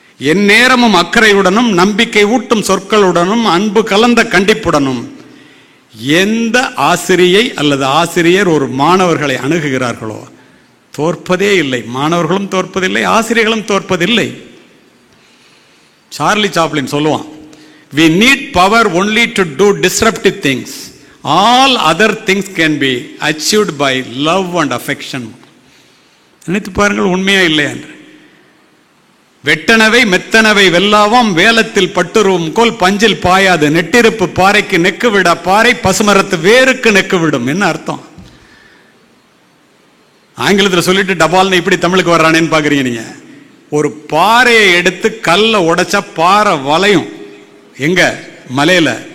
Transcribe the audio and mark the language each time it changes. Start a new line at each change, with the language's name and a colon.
Tamil: என் நேரமும் அக்கறையுடனும் நம்பிக்கை ஊட்டும் சொற்களுடனும் அன்பு கலந்த கண்டிப்புடனும் எந்த ஆசிரியை அல்லது ஆசிரியர் ஒரு மாணவர்களை அணுகுகிறார்களோ தோற்பதே இல்லை. மாணவர்களும் தோற்பதில்லை, ஆசிரியர்களும் தோற்பதில்லை. சார்லி சாப்ளின் சொல்லுவான்,
English: we need power only to do disruptive things. All other things can be achieved by love and affection.
Tamil: நினைத்து பாருங்கள், உண்மையா இல்லை என்று. வெட்டனவை மெத்தனவை வெல்லாவாம் வேலத்தில் பட்டுருவும் கோல் பஞ்சில் பாயாது நெட்டிருப்பு பாறைக்கு நெக்கு விட பாறை பசுமரத்து வேருக்கு நெக்கு விடும். என்ன அர்த்தம்? ஆங்கிலத்தில் சொல்லிட்டு டபால்னு இப்படி தமிழுக்கு வர்றானேன்னு பாக்குறீங்க நீங்க. ஒரு பாறையை எடுத்து கல்ல உடைச்சா பாறை வளையும் எங்க மலையில.